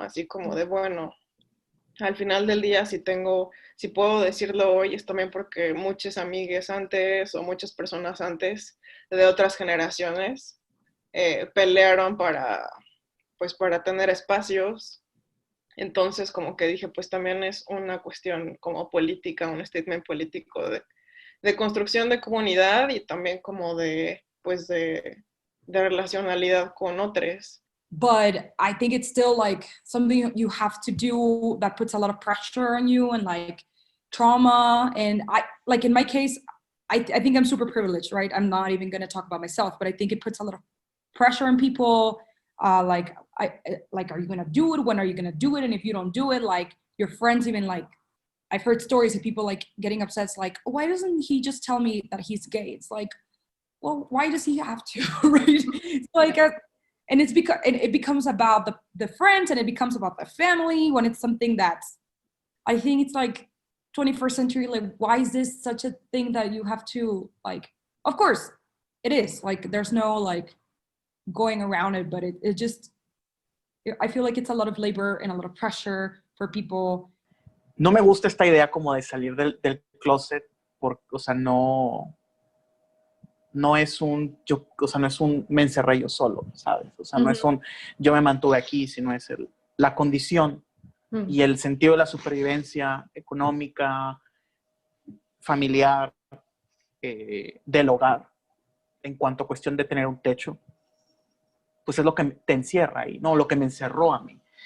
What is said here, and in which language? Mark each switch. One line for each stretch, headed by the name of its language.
Spanish: Así como de, bueno, al final del día, si puedo decirlo hoy, es también porque muchas amigues antes o muchas personas antes de otras generaciones pelearon para tener espacios. Entonces, como que dije, pues también es una cuestión como política, un statement político de construcción de comunidad y también como de relacionalidad con otros.
English: but I think it's still like something you have to do that puts a lot of pressure on you and like trauma. And I, like in my case, I think I'm super privileged, right? I'm not even going to talk about myself, but I think it puts a lot of pressure on people. Like, are you going to do it? When are you going to do it? And if you don't do it, like your friends, even like, I've heard stories of people like getting upset. It's like, why doesn't he just tell me that he's gay? It's like, well, why does he have to? Right? It's like, and it's because it becomes about the friends, and it becomes about the family when it's something that's, I think it's like 21st century, like, why is this such a thing that you have to, like, of course it is, like, there's no like going around it, but it just, I feel like it's a lot of labor and a lot of pressure for people.
Spanish: No me gusta esta idea como de salir del closet, porque, o sea, no es un, o sea, no es un me encerré yo solo, ¿sabes? O sea, no es un yo me mantuve aquí, sino es la condición y el sentido de la supervivencia económica, familiar, del hogar, en cuanto a cuestión de tener un techo, pues es lo que te encierra ahí, ¿no? Lo que me encerró a mí.